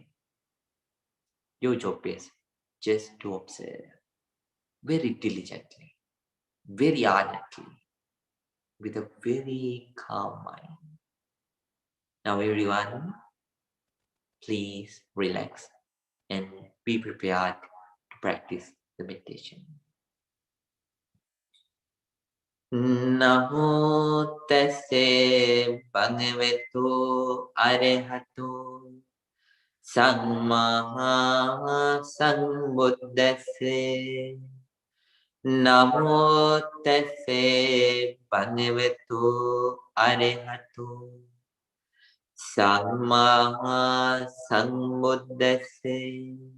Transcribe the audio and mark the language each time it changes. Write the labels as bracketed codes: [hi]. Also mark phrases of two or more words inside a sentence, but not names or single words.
[en] Your job is just to observe very diligently, very ardently, with a very calm mind. Now everyone, please relax and be prepared to practice the meditation. [pi] Namo tassa bhagavato arahato samma sambuddhassa. Namo tassa bhagavato arahato samma sambuddhassa.